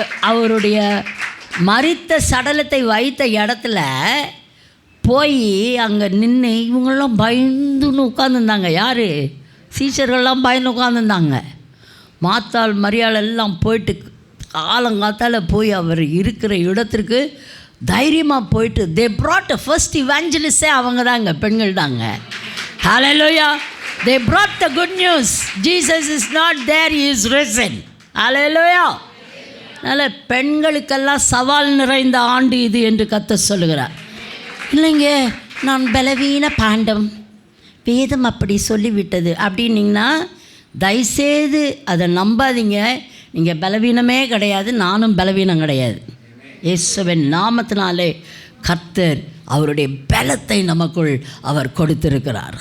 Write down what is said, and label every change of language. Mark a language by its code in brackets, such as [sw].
[ta] அவருடைய மரித்த சடலத்தை வைத்த இடத்துல போய் அங்கே நின்று இவங்களாம் பயந்துன்னு உட்காந்துருந்தாங்க. யார்? சீஷர்கள்லாம் பயந்து உட்காந்துருந்தாங்க. மாத்தாள் மரியாள் எல்லாம் போயிட்டு காலங்காத்தால் போய் அவர் இருக்கிற இடத்திற்கு தைரியமாக போயிட்டு [en] they brought a first evangelist [ta] அவங்க தாங்க, பெண்கள் தாங்க. [en] Hallelujah. They brought the good news. Jesus is not there, he is risen. Hallelujah. [ta] அதனால் பெண்களுக்கெல்லாம் சவால் நிறைந்த ஆண்டு இது என்று கர்த்தர் சொல்லுகிறார். இல்லைங்க, நான் பலவீன பாண்டம், வேதம் அப்படி சொல்லிவிட்டது அப்படின்னிங்கன்னா தயவுசெய்து அதை நம்பாதீங்க. நீங்கள் பலவீனமே கிடையாது, நானும் பலவீனம் கிடையாது. இயேசுவின் நாமத்தினாலே கர்த்தர் அவருடைய பலத்தை நமக்குள் அவர் கொடுத்திருக்கிறார்.